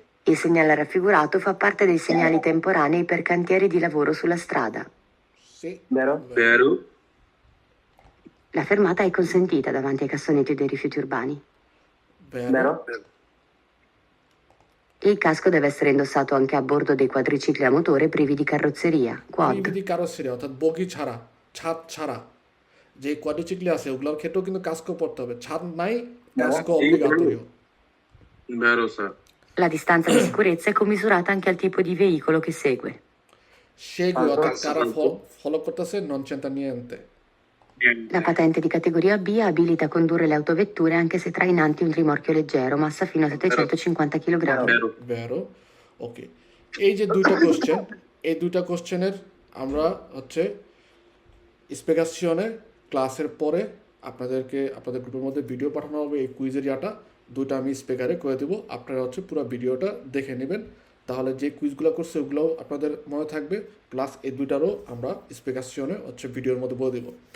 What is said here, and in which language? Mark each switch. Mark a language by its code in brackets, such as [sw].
[it] Il segnale raffigurato fa parte dei segnali temporanei per cantieri di lavoro sulla strada. sì, Vero. Vero. La fermata è consentita davanti ai cassonetti dei rifiuti urbani. vero, Vero. Il casco deve essere indossato anche a bordo dei quadricicli a motore privi di carrozzeria, quad. [bn] Privity কারোসেরিয়া, অর্থাৎ বগি ছাড়া, ছাদ ছাড়া যে কোয়াড্রিচিকলি আছে ওগুলোর ক্ষেত্রেও কিন্তু Casco পড়তে হবে, ছাদ নাই Casco অব্লিগাটোরিও। [it] Vero sir. La distanza di sicurezza è commisurata anche al tipo di veicolo che segue. [bn] সেগুলো অর্থাৎ কারা ফলো করতেছে নন চেন্তা নিয়েন্তে। [it] La patente di categoria B abilita a condurre le autovetture anche se trainanti un rimorchio leggero, massa fino a 750 kg. Vero. [bn] ভেরো, ওকে। এই যে দুইটা question, এই দুইটা কোশ্চেনের আমরা হচ্ছে স্পেগাসিয়নে ক্লাসের পরে আপনাদের গ্রুপের মধ্যে ভিডিও পাঠানো হবে, এই কুইজের ইয়াটা দুইটা আমি স্পিকারে করে দেবো, আপনারা হচ্ছে পুরো ভিডিওটা দেখে নেবেন, তাহলে যে কুইজগুলো করছে ওগুলোও আপনাদের মনে থাকবে, প্লাস এই দুইটারও আমরা স্পেগাসিয়নে হচ্ছে ভিডিওর মধ্যে বলে দেবো।